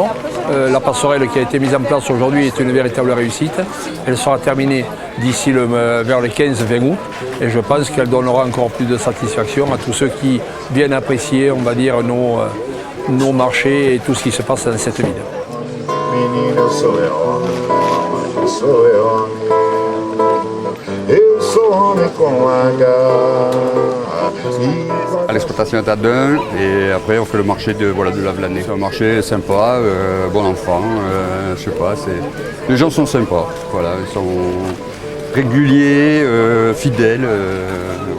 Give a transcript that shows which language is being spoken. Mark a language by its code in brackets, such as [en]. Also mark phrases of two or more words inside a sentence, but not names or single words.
[fr] La passerelle qui a été mise en place aujourd'hui est une véritable réussite. Elle sera terminée d'ici vers le 15-20 août et je pense qu'elle donnera encore plus de satisfaction à tous ceux qui viennent apprécier, on va dire, nos marchés et tout ce qui se passe dans cette ville. [pt] Menina, eu sou homem, eu sou homem. Eu sou homem com H. [fr] À l'exploitation est à Dun et après on fait le marché de la Venanée. C'est un marché sympa, bon enfant, je sais pas, les gens sont sympas, voilà, ils sont réguliers, fidèles. Voilà.